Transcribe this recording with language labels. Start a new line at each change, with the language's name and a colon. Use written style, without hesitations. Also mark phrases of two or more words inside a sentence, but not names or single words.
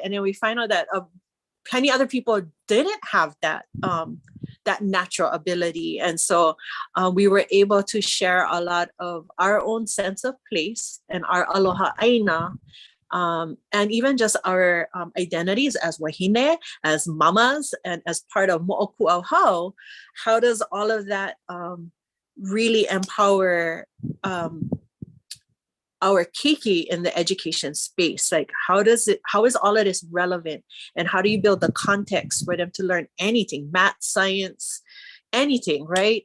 English: And then we find out that plenty other people didn't have that, that natural ability. And so we were able to share a lot of our own sense of place and our
Hawaiian: aloha aina.
English: And even just our identities as wahine, as mamas, and as part of mo'okuʻauhau, how does all of that really empower our keiki in the education space? Like, how is all of this relevant? And how do you build the context for them to learn anything, math, science, anything, right?